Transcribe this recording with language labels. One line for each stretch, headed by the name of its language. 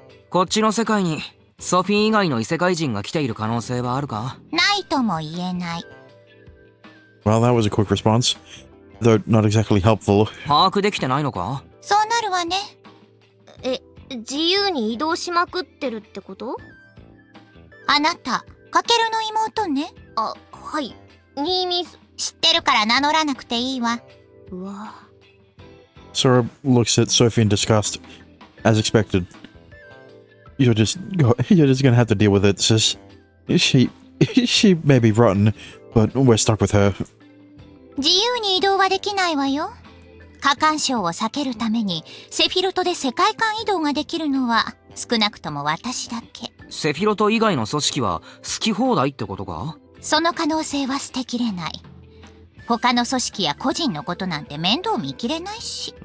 Japanese: こっちの世界にソフィー以外の異世界人が来ている可能性はあるか？ないとも言えない。
English: Well, that was a quick response. though not exactly helpful.
Japanese: 把握できてないのか？そうなるわね。自由に移動しまくってるってこと？あなた、かけるの妹ね。あ、はい。新見す、知ってるから名乗らなくていいわ。うわ。
English: Sora looks at Sophie in disgust, as expected. You're just gonna have to deal with it, sis. She may be rotten, but we're stuck with her.
Japanese: 自由に移動はできないわよ。過干渉を避けるためにセフィロトで世界間移動ができるのは少なくとも私だけ。セフィロト以外の組織は好き放題ってことか？その可能性は捨てきれない。他の組織や個人のことなんて面倒見きれないし。